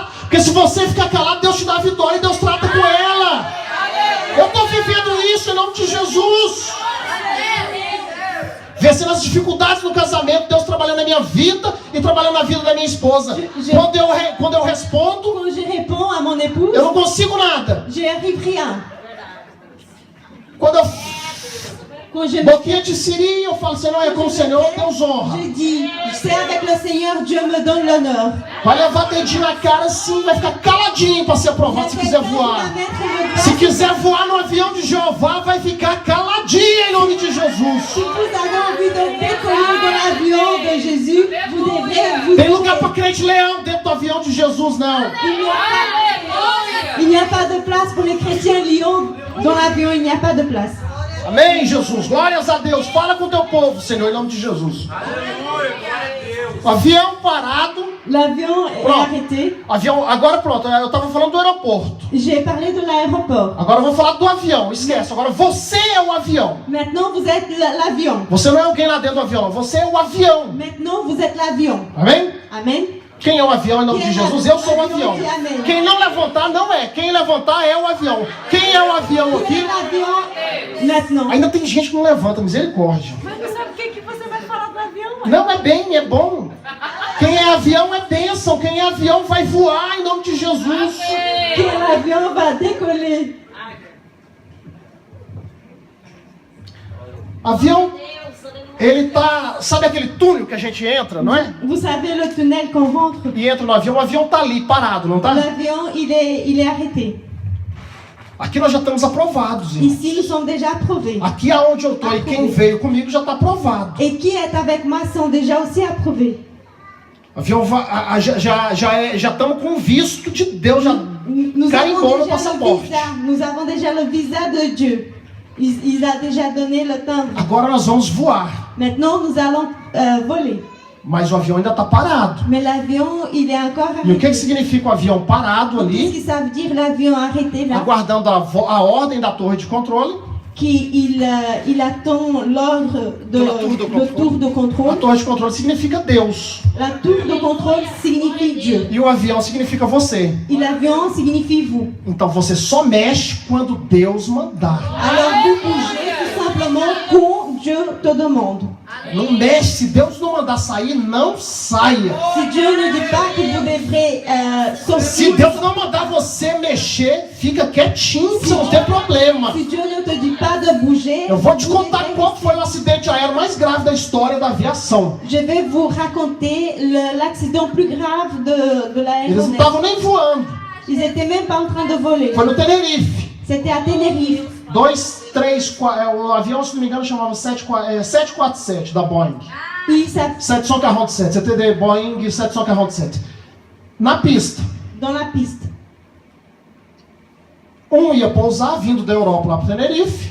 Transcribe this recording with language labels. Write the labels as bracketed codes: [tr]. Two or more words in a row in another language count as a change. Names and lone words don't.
[pt] Porque se você ficar calado, Deus te dá a vitória e Deus trata com ela. Eu estou vivendo isso em nome de Jesus. Vencendo as dificuldades no casamento, Deus trabalhando na minha vida e trabalhando na vida da minha esposa. Quando eu respondo, [fr] Quand je réponds à mon épouse, [pt] eu não consigo nada. [fr] je n'arrive rien. [pt] Quando [fr] Quand je me [pt] Boquinha de siri, eu falo, Senhor, é com o Senhor, Deus honra. [fr] je dis, c'est avec le Seigneur, Dieu me donne l'honneur. [pt] Vai levar dedinho na cara assim, vai ficar caladinho para ser aprovado se quiser voar. Se quiser voar no avião de Jeová, vai ficar caladinho em nome de [fr] Si [pt] Jesus. [fr] vous avez envie de décoller dans l'avion de Jésus, vous devrez vous [pt] Tem lugar para crente leão dentro do avião de Jesus, não. [fr] Il n'y a pas de place pour les chrétiens lions. Dans l'avion, il n'y a pas de place. [pt] Amém, Jesus. Glórias a Deus. Fala com o teu povo, Senhor, em nome de Jesus. Avião parado. [fr] L'avion est [pt] Pronto. [fr] arrêté. [pt] Avião, agora pronto, eu estava falando do aeroporto. [fr] J'ai parlé de l'aéroport. [pt] Agora eu vou falar do avião, esquece. Agora você é o avião. [fr] Maintenant, vous êtes l'avion. [pt] Você não é alguém lá dentro do avião, não. Você é o avião. [fr] Maintenant, vous êtes l'avion. [pt] Amém? [fr] Amen. [pt] Quem é o avião em nome de Jesus? Eu sou o avião. Amém. Quem não levantar, não é. Quem levantar é o avião. Quem é o avião [fr] Vous [pt] aqui? [fr] êtes l'avion maintenant. [pt] Ainda tem gente que não levanta, misericórdia. Mas sabe o que você vai falar do avião? Não, é bem, é bom. Quem é avião é bênção. Quem é avião vai voar em nome de Jesus. [fr] Que l'avion va décoller. [pt] Avião, ele tá... Sabe aquele túnel que a gente entra, não é? [fr] Vous savez le tunnel qu'on rentre. [pt] E entra no avião, o avião tá ali, parado, não tá? [fr] L'avion, il est arrêté. [pt] Aqui nós já estamos aprovados, irmão. [fr] Ici, nous sommes déjà approuvés. [pt] Aqui aonde eu tô e quem veio comigo já está aprovado. [fr] Et qui est avec moi sont déjà aussi approuvés. [pt] Avião já estamos com visto de Deus, já [fr] Nous [pt] carimbou [fr] avons [pt] no [fr] déjà le [pt] passaporte. [fr] visa. Nous avons déjà le visa de Dieu. Il a déjà donné le timbre. [pt] Agora nós vamos voar, [fr] Maintenant, nous allons voler. [pt] mas o avião ainda está parado. [fr] Mais l'avion, il est encore [pt] E o que [fr] arrêté. [pt] significa o avião parado [fr] Qu'est-ce [pt] ali, [fr] que ça veut dire l'avion arrêté là? [pt] aguardando a ordem da torre de controle? [fr] Il attend l'ordre De la tour de de contrôle. tour de [pt] A [fr] contrôle. [pt] torre de controle significa Deus. [fr] La tour de contrôle signifie Dieu. [pt] E o avião significa você. [fr] Et l'avion signifie vous. [pt] Então você só mexe quando Deus mandar. [fr] Alors vous bougez tout simplement quand Dieu te demande. [pt] Não mexe, se Deus não mandar sair, não saia. [fr] Si Dieu ne dit pas que vous devrez [pt] Se [fr] sortir, [pt] Deus não mandar você mexer, fica quietinho, que você não tem problema. [fr] si Dieu ne te dit pas de bouger, [pt] Eu vou te [fr] vous [pt] contar [fr] devrez [pt] qual foi o acidente aéreo mais grave da história da aviação. [fr] Je vais vous raconter l'accident plus grave de [pt] Eles não [fr] l'aéronef. [pt] estavam nem voando. [fr] Ils étaient même pas en train de voler. [pt] Foi no Tenerife. C'était à Tenerife. 2, 3, 4, o avião, se não me engano, chamava 747 da Boeing. [fr] Et ça, [pt] 747, CTD Boeing 747. Na pista. [fr] dans la piste. [pt] Um ia pousar, vindo da Europa lá para Tenerife.